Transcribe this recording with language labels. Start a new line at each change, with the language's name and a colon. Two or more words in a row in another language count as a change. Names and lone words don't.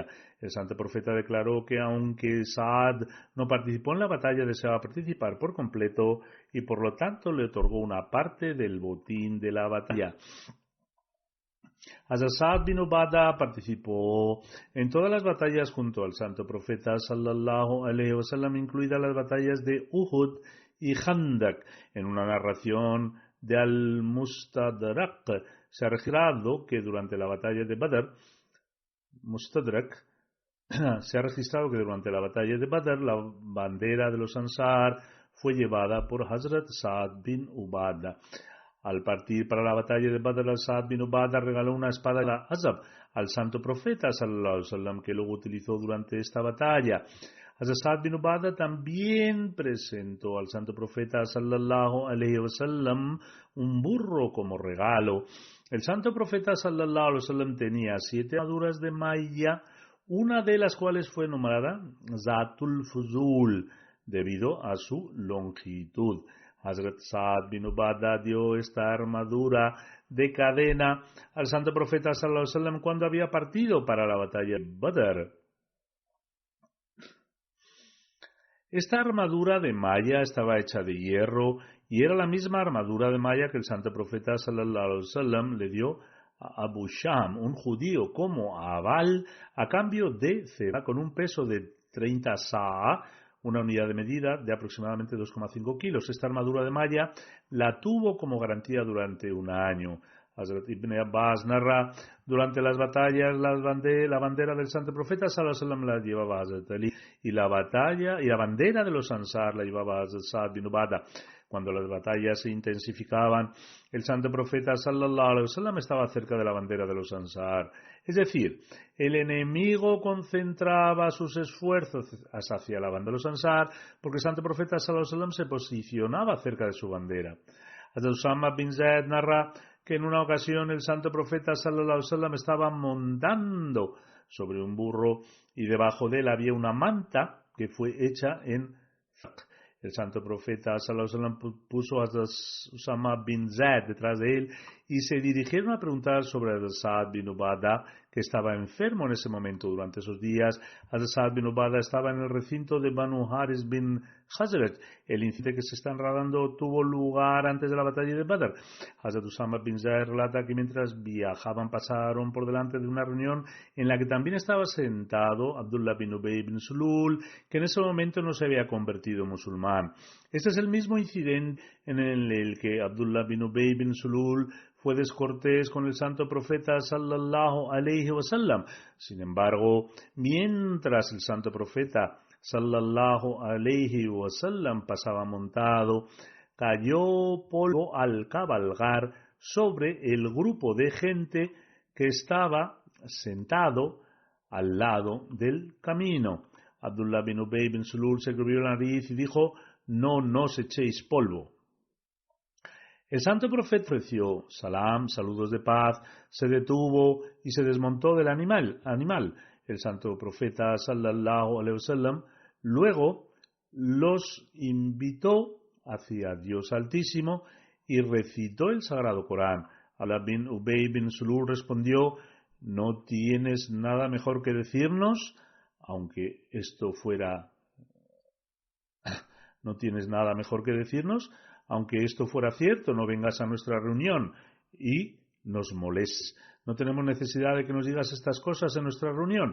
Spanish: El santo profeta declaró que aunque Sa'ad no participó en la batalla, deseaba participar por completo y por lo tanto le otorgó una parte del botín de la batalla. Hazrat Sa'ad bin Ubadah participó en todas las batallas junto al santo profeta
Arabic: صلى الله عليه وسلم,
Spanish: incluidas las batallas de Uhud y Khandak. En una narración de Al-Mustadrak se ha registrado que durante la batalla de Badr, la bandera de los Ansar fue llevada por Hazrat Sa'ad bin Ubadah. Al partir para la batalla de Badr, Sa'ad bin Ubadah regaló una espada de la Azab al santo profeta
Arabic: صلى الله عليه وسلم,
Spanish: que luego utilizó durante esta batalla. Sa'ad bin Ubadah también presentó al santo profeta
Arabic: صلى الله عليه وسلم
Spanish: un burro como regalo. El santo profeta
Arabic: صلى الله عليه وسلم
Spanish: tenía 7 armaduras de malla, una de las cuales fue nombrada Zatul Fuzul debido a su longitud. Hazrat Sa'ad bin Ubadah dio esta armadura de cadena al santo profeta
Arabic: صلى الله عليه وسلم
Spanish: cuando había partido para la batalla de Badr. Esta armadura de malla estaba hecha de hierro y era la misma armadura de malla que el santo profeta
Arabic: صلى الله عليه وسلم
Spanish: le dio a Abu Sham, un judío, como aval a cambio de cera con un peso de 30 sa'a, una unidad de medida de aproximadamente 2,5 kilos. Esta armadura de malla la tuvo como garantía durante un año. Hazrat Ibn Abbas narra: durante las batallas la bandera del santo profeta
Arabic: صلى الله عليه وسلم
Spanish: la llevaba Hazrat Ali, y la bandera de los Ansar la llevaba Hazrat Sa'd bin Ubadah. Cuando las batallas se intensificaban, el santo profeta
Arabic: صلى الله عليه وسلم
Spanish: estaba cerca de la bandera de los Ansar. Es decir, el enemigo concentraba sus esfuerzos hacia la bandera de los Ansar porque el santo profeta
Arabic: صلى الله عليه وسلم
Spanish: se posicionaba cerca de su bandera. Hazrat Usama bin Zaid narra que en una ocasión el santo profeta
Arabic: صلى الله عليه وسلم
Spanish: estaba montando sobre un burro y debajo de él había una manta que fue hecha en Faq. El santo profeta
Arabic: صلى الله عليه وسلم
Spanish: puso a Usama bin Zaid detrás de él y se dirigieron a preguntar sobre Sa'd bin Ubadah, que estaba enfermo en ese momento. Durante esos días, Sa'd bin Ubadah estaba en el recinto de Banu Haris bin Khazraj. El incidente que se está narrando tuvo lugar antes de la batalla de Badr. Hazrat Usama bin Zaid relata que mientras viajaban pasaron por delante de una reunión en la que también estaba sentado Abdullah bin Ubay bin Sulul, que en ese momento no se había convertido en musulmán. Este es el mismo incidente en el que Abdullah bin Ubay bin Sulul fue descortés con el santo profeta
Arabic: صلى الله عليه وسلم.
Spanish: Sin embargo, mientras el santo profeta
Arabic: صلى الله عليه وسلم
Spanish: pasaba montado, cayó polvo al cabalgar sobre el grupo de gente que estaba sentado al lado del camino. Abdullah bin Ubay bin Sulul se cubrió la nariz y dijo: no nos echéis polvo. El santo profeta ofreció salam, saludos de paz, se detuvo y se desmontó del animal. El santo profeta
Arabic: صلى الله عليه وسلم
Spanish: luego los invitó hacia Dios Altísimo y recitó el Sagrado Corán. Abdullah bin Ubay bin Sulul respondió: ¿no tienes nada mejor que decirnos? Aunque esto fuera cierto, no vengas a nuestra reunión y nos molestes. No tenemos necesidad de que nos digas estas cosas en nuestra reunión.